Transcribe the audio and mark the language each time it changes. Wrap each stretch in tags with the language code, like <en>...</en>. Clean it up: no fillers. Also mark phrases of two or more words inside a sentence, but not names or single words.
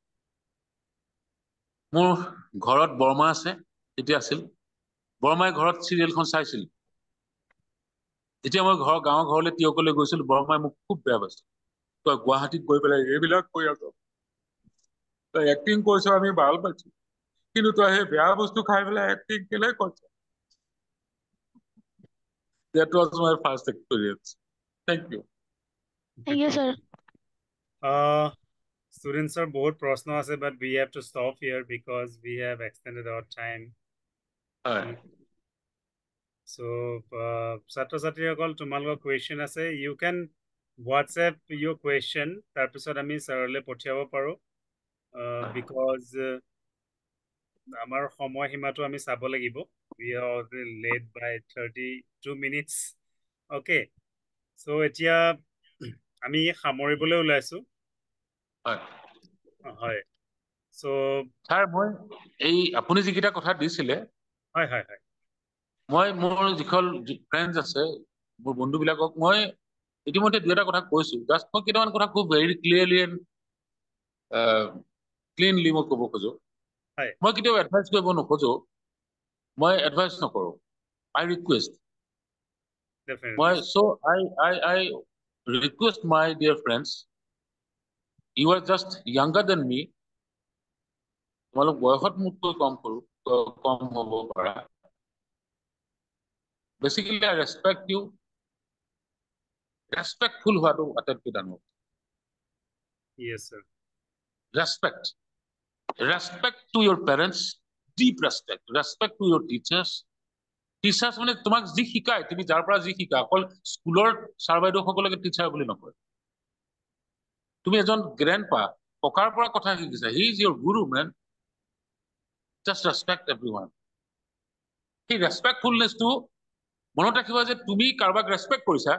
<as>মোৰ ঘৰত বৰমা আছে তেতিয়া আছিল বৰমাই ঘৰত চিৰিয়েলখন চাইছিল যেতিয়া মই গাঁৱৰ ঘৰলৈ তিয়কলৈ গৈছিলোঁ বৰমাই মোক খুব বেয়া পাইছিল তই গুৱাহাটীত গৈ পেলাই এইবিলাক কৰি আছ তই এক্টিং কৰিছ আমি ভাল পাইছোঁ কিন্তু তই সেই বেয়া বস্তু খাই পেলাই এক্টিং কেলে কৰিছ</as> <en>That was my first experience. Thank you. Thank you, sir. Students are</en> <as>বহুত প্ৰশ্ন আছে</as> <en>but we have to stop here because we have extended our time.</en> <as>So ছাত্ৰ ছাত্ৰীসকল তোমালোকৰ কুৱেশ্যন আছে</as> <en>you can WhatsApp your question</en> <as>তাৰপিছত আমি ছাৰলৈ পঠিয়াব পাৰোঁ because আমাৰ সময় সীমাটো আমি চাব লাগিব</as> <en>we are already late by 32 minutes okay so</en> <as>এতিয়া আমি সামৰিবলৈ ওলাইছো হয় so ছাৰ মই এই আপুনি যিকেইটা কথা দিছিলে হয় মই মোৰ যিখন ফ্ৰেণ্ডছ আছে মোৰ বন্ধুবিলাকক মই ইতিমধ্যে দুটা কথা কৈছোঁ জাষ্ট মই কেইটামান কথা খুব ভেৰি ক্লিনলি মই ক'ব খোজোঁ মই কেতিয়াও এডভাইচ কৰিব নোখোজোঁ মই এডভাইচ নকৰোঁ</as> <en>I request so I request my dear friends you are just younger than me</en> <as>তোমালোক বয়সত মোতকৈ কম হ'ব পাৰা</as> <en>basically I respect you</en> <as>respectful হোৱাটো আটাইতকৈ ডাঙৰ</as> <en>yes sir respect to your parents deep respect to your teachers</en> <as>টিচাৰ্ছ মানে তোমাক যি শিকায়, তুমি যাৰ পৰা যি শিকা, অকল স্কুলৰ ছাৰ বাইদেউসকলকে টিচাৰ বুলি নকয়। তুমি এজন গ্ৰেণ্ডপা, ককাৰ পৰা কথা শিকিছা,</as> <en>he is your guru man. just respect everyone.</en> <as>সেই ৰেচপেক্টফুলনেছটো মনত ৰাখিবা যে তুমি কাৰোবাক ৰেচপেক্ট কৰিছা।</as>